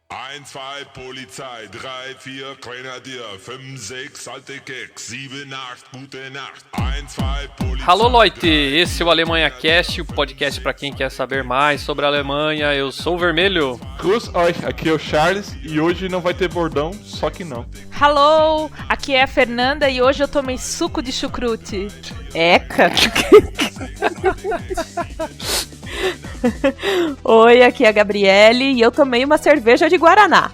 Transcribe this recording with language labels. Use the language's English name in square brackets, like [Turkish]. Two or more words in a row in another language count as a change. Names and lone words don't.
[German] 1, 2, Polizei, 3, 4, Grenadier, 5, 6, alte Keks, 7, 8, gute Nacht. 1, 2, Polizei. [Portuguese] Alô, Leute! Esse é o Alemanha Cast, o podcast para quem quer saber mais sobre a Alemanha. Eu sou o Vermelho. [German] Grüß euch, [Portuguese] aqui é o Charles e hoje não vai ter bordão, só que não. Hello, aqui é a Fernanda e hoje eu tomei suco de chucrute. Eca! Oi, aqui é a Gabriele e eu tomei uma cerveja de Guaraná.